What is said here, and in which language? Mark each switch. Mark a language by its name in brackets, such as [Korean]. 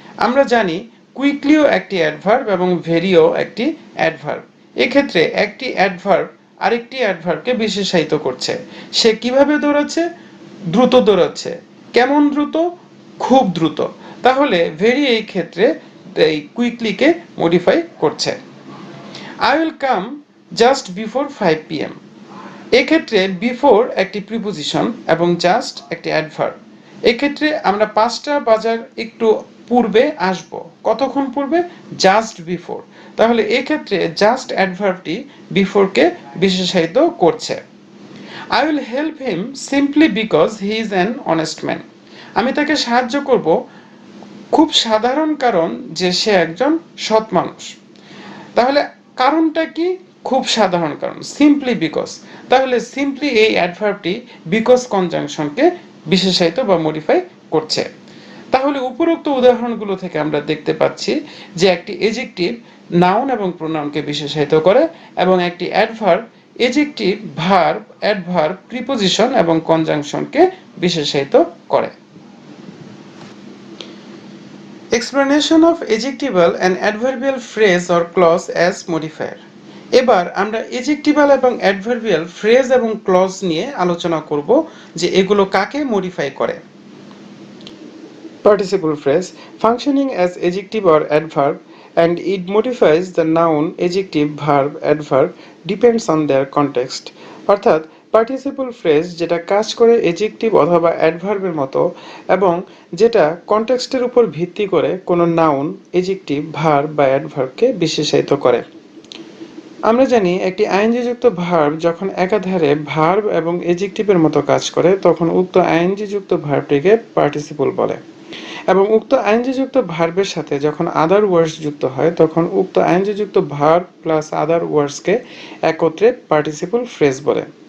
[Bangla] আমরা জানি কুইকলিও একটি অ্যাডভার্ব এবং ভেরিও একটি অ্যাডভার্ব, এক্ষেত্রে একটি অ্যাডভার্ব আরেকটি অ্যাডভার্বকে বিশেষায়িত করছে। সে কিভাবে দৌড়াচ্ছে, দ্রুত দৌড়াচ্ছে। কেমন দ্রুত, খুব দ্রুত। তাহলে ভেরি এই ক্ষেত্রে এই কুইকলিকে মডিফাই করছে। [English] I will come just before 5 p.m. [Bangla] এক্ষেত্রে বিফোর একটি প্রিপোজিশন এবং জাস্ট একটি অ্যাডভার্ব, এক্ষেত্রে আমরা 5টা বাজার একটু পূর্বে আসব। কতক্ষণ পূর্বে, জাস্ট বিফোর। তাহলে এক্ষেত্রে জাস্ট অ্যাডভার্বটি বিফোরকে বিশেষায়িত করছে। [English] I will help him simply because he is an honest man. [Bangla] আমি তাকে সাহায্য করব খুব সাধারণ কারণ যে সে একজন সৎ মানুষ। তাহলে কারণটা কি, খুব সাধারণ কারণ, [English] Simply because. [Bangla] তাহলে সিম্পলি এই অ্যাডভার্বটি বিকজ কনজাংশনকে বিশেষায়িত বা মডিফাই করছে। তাহলে উপরোক্ত উদাহরণগুলো থেকে আমরা দেখতে পাচ্ছি যে একটি এজেক্টিভ নাউন এবং প্রোনাউনকে বিশেষায়িত করে এবং একটি adverb adjective, verb, adverb, preposition এবং কনজাংশনকে বিশেষায়িত করে। [English] Explanation of adjectival and adverbial phrase or clause as modifier. [Bangla] এবার আমরা এজেক্টিভাল এবং অ্যাডভার্বিয়াল ফ্রেজ এবং ক্লজ নিয়ে আলোচনা করব যে এগুলো কাকে মডিফাই করে। [English] Participle phrase functioning as adjective or adverb and it modifies the noun, adjective, verb, adverb depends on their context. [Bangla] অর্থাৎ পার্টিসিপল ফ্রেজ যেটা কাজ করে এজেক্টিভ অথবা অ্যাডভার্বের মতো এবং যেটা কনটেক্সটের উপর ভিত্তি করে কোনো নাউন, এজেক্টিভ, ভার্ব বা অ্যাডভার্বকে বিশেষায়িত করে। আমরা জানি একটি আইএনজি-যুক্ত ভার্ব যখন একাধারে ভার্ব এবং এজেক্টিভের মতো কাজ করে তখন উক্ত আইএনজি-যুক্ত ভার্বটিকে পার্টিসিপল বলে এবং উক্ত আইএনজি-যুক্ত ভার্বের সাথে যখন আদার ওয়ার্ডস যুক্ত হয় তখন উক্ত আইএনজি-যুক্ত ভার্ব প্লাস আদার ওয়ার্ডসকে একত্রে পার্টিসিপল ফ্রেজ বলে।